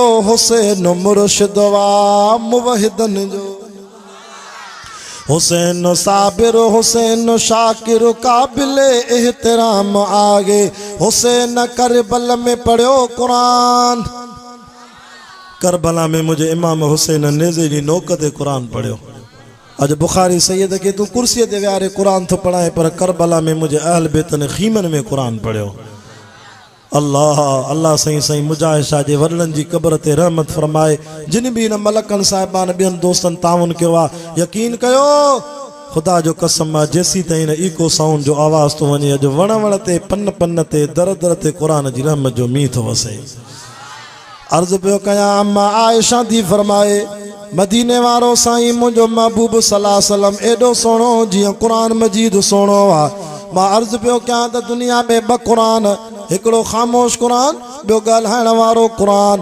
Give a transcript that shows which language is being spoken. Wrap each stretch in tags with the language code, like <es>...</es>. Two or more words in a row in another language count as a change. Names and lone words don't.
<sd>हुसैन मुर्शिद व मुवहिदन जो। हुसैन साबिर हुसैन शाकिर काबिल एहतराम आगे। हुसैन करबल में पढ़ियो कुरान। करबला में मुझे इमाम हुसैन नेज़े जी नोक ते कुरान पढ़ियो। अज बुखारी सैयद के तू कुर्सी ते विहारे कुरान तो पढ़ाए पर करबला में मुझे अहल बैत ने खीमन में कुरान पढ़ियो। अल्लाह अल्लाह सही सही मुजाहिद शाह जे वॾनि जी क़ब्र ते रहमत फरमाए। जिन भी इन मलकन साहिबान ॿियनि दोस्तनि ताउन कयो आहे यकीन कयो खुदा जो कसम आहे जेसी ताईं न इको साउंड जो आवाज़ तो वञे अॼु वण वण ते पन पन ते दर दर ते कुरान जी रहमत जो मींहुं थो वसे। अर्ज़ पियो कयां अम्मा आयशा थी फरमाए मदीने वारो साईं मुझो महबूब</sd> <ar>صلى الله عليه وسلم</ar> <sd>एडो सोनो जियां कुरान मजीद सोनो आहे। मां अर्ज़ पियो कयां त दुनिया में 2 कुरान हिकिड़ो ख़ामोश कुरान ॿियो ॻाल्हाइण वारो कुरान।</sd>